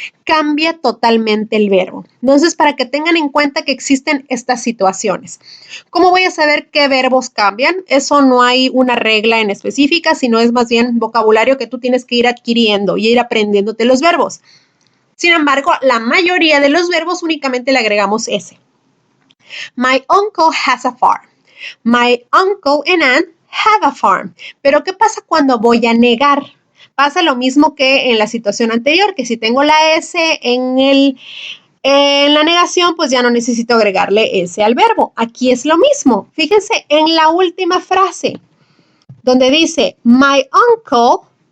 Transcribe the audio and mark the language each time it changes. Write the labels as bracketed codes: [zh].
[es] Cambia totalmente el verbo. Entonces, para que tengan en cuenta que existen estas situaciones. ¿Cómo voy a saber qué verbos cambian? Eso no hay una regla en específica, sino es más bien vocabulario que tú tienes que ir adquiriendo y ir aprendiéndote los verbos. Sin embargo, la mayoría de los verbos únicamente le agregamos S. [en] My uncle has a farm. My uncle and aunt have a farm. [es] Pero ¿qué pasa cuando voy a negar? Pasa lo mismo que en la situación anterior, que si tengo la S en la negación, pues ya no necesito agregarle S al verbo. Aquí es lo mismo. Fíjense en la última frase, donde dice, [en] my uncle